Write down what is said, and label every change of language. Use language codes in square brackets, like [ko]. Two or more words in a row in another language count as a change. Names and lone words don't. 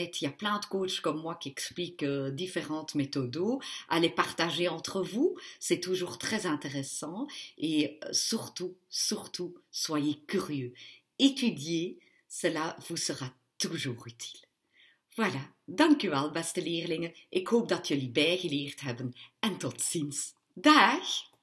[fr] Il y a plein de coachs comme moi qui expliquent différentes méthodes, à les partager entre vous. C'est toujours très intéressant. Et surtout, soyez curieux. Étudiez, cela vous sera toujours utile. Voilà, [nl] dank u wel, beste leerlingen. Ik hoop dat jullie bijgeleerd hebben en tot ziens. Dag!